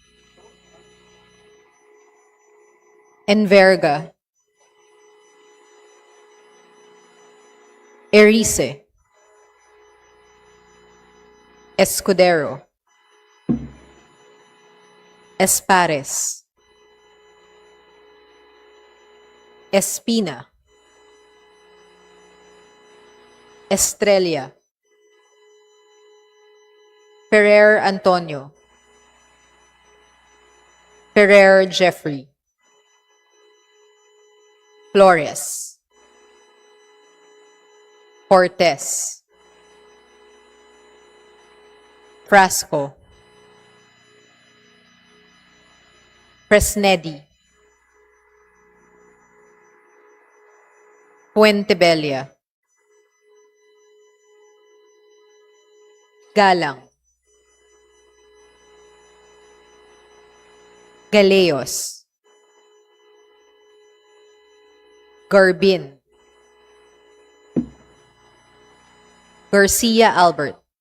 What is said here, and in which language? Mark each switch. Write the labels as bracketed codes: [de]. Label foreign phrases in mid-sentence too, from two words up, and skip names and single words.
[tl] Enverga. Erice. Escudero, Espares, Espina, Estrella, Ferrer Antonio, Ferrer Jeffrey, Flores, Cortez, Frasco, Fresnedi, Fuentebella, Galang, Galeos, Garbin, Garcia Albert,